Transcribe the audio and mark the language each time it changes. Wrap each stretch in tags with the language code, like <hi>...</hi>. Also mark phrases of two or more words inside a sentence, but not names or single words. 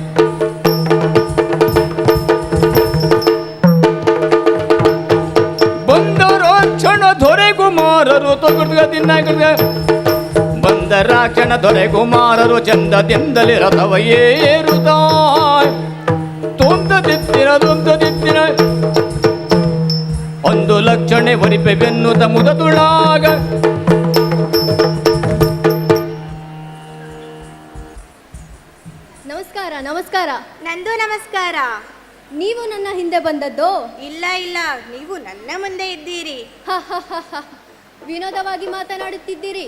<kn>ದೊರೆಗುಮಾರರು ಬಂದ ರಾಕ್ಷಣ ದೊರೆಗುಮಾರರು ಚಂದದಿಂದಲೇ ರಥವ ಏರುತ್ತ ತುಂಬಿತ್ತಿನ ಒಂದು ಲಕ್ಷಣೆ ಒರಿಪೆ ಬೆನ್ನುತ್ತ ಮುದದುಳಾಗ ನಮಸ್ಕಾರ.</kn> <tcy>ನಂದು ನಮಸ್ಕಾರ.</tcy> <kn>ನೀವು ನನ್ನ ಹಿಂದೆ ಬಂದದ್ದು? ಇಲ್ಲ, ನೀವು ನನ್ನ ಮುಂದೆ ಇದ್ದೀರಿ. ವಿನೋದವಾಗಿ ಮಾತನಾಡುತ್ತಿದ್ದೀರಿ.</kn>